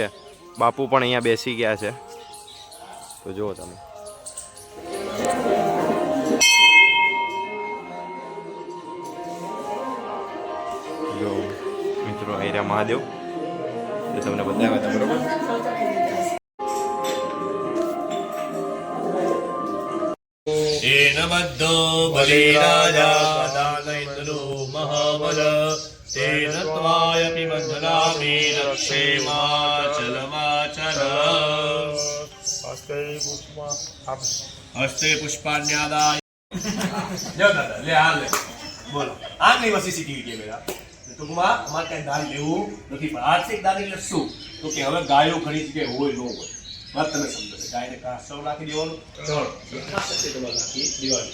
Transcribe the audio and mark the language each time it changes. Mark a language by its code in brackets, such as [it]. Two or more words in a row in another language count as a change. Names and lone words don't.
[gu] બાપુ પણ અહીંયા બેસી ગયા છે. તો જુઓ તમે, જો મિત્રો અહીંયા મહાદેવ એ તમને બતાવ્યા હતા, બરોબર. [sa] येन बद्धो बलिराजा दानैन्द्रो महाबल तेन त्वायपि बन्धनामि रक्षेमाचलमाचल हस्ते पुष्पाण्यादाय [gu] લ્યો દાદા, લે આ લે. બોલો, આ નહીં વસી સીટીવી કેમેરા. ટૂંકમાં અમારે કઈ દાન લેવું નથી, પણ આર્થિક દાન એટલે શું? તો કે હવે ગાયો ઘણી જગ્યાએ હોય ન હોય, વાત તમે સમજો. ગાયને કાસવ નાખી દેવાનું, તમારે નાખી દેવાનું.